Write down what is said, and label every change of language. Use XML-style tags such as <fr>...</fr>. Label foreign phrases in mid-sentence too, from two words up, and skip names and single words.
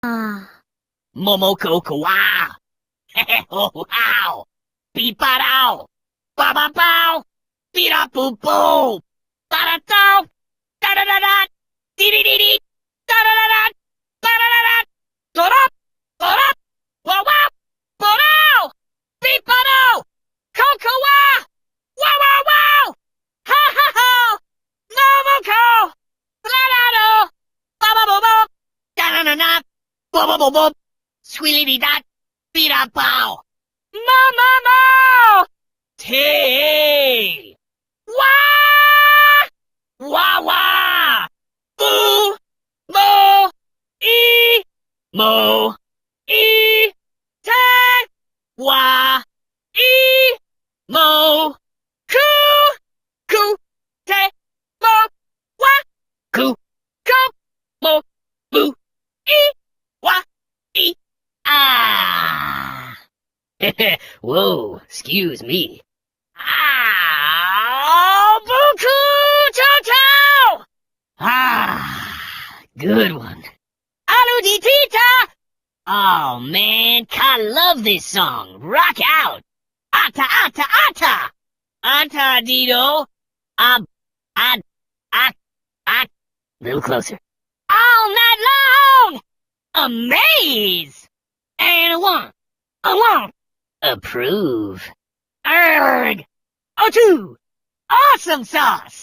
<en>Momoko kawa. Ho how. Beep ba dow. Ba ba bow. Beat up boo boo. Da da da. Da da da da. Dee dee dee dee. Da da da da. Da da da da. Go up. Go up. Wow wow. Bo dow. Beep ba dow. Coco wa. Wow wow wow. Ha ha ha. Momoko. La da do. Ba ba bo bo. Da da da da. Bo bo bo bo. Sweetie dot. Beat up bow. Mo. Hey. Wah. Wah wah. Boo. Mo. E. Mo. E. Te. Wah. E. Mo. Coo. Coo. Te. Mo. Wah. Coo. Coo. Mo. Boo. E. Wah. E. Ah. Whoa, excuse me. Ah, Buku Toto! Ah, good one. Aluditita! Oh man, I love this song. Rock out! Ata, ata, ata! Ata, Dido. A little closer. All night long! Amaze! And a one. Approve. Erg! O2! Awesome sauce!</en>